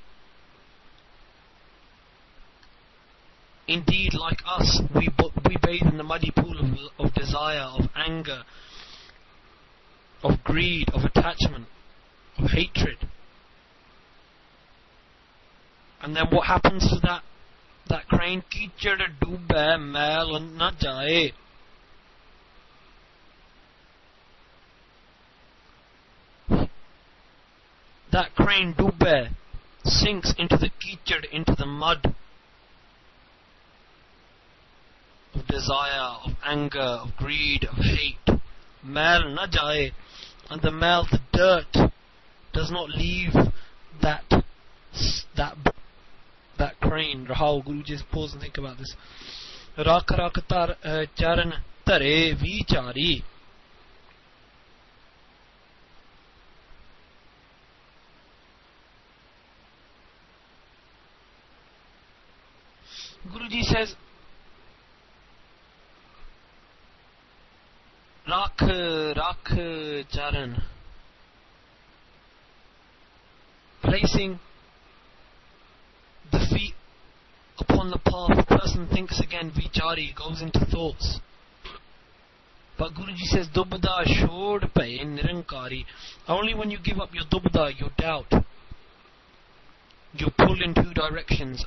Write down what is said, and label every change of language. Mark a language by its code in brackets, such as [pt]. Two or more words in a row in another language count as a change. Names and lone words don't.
[en] Indeed, like us, we bathe in the muddy pool of desire, of anger, of greed, of attachment, of hatred. And then what happens to that crane? [pa] ਚਿੱਕੜ ਡੁੱਬੇ ਮੈਲ ਨਾ ਜਾਏ. [en] That crane doobe sinks into the kichad, into the mud of desire, of anger, of greed, of hate. [pa] ਮੈਲ ਨਾ ਜਾਏ. [en] And the MEHL, the dirt, does not leave that crane. Rahul, Guru, just pause and think about this. [pa] ਰਖਿ ਰਖਿ ਤਰ ਚਰਨ ਤਰੇ ਵੀਚਾਰੀ. [en] Guruji says, [pa] ਰਖਿ ਚਰਨ, [en] placing the feet upon the path. A person thinks again, vichari, goes into thoughts. But Guruji says, [pa] ਦੁਬਿਧਾ ਛੋਡਿ ਪੇ ਨਿਰੰਕਾਰੀ. [en] Only when you give up your dubda, your doubt, you pull in two directions.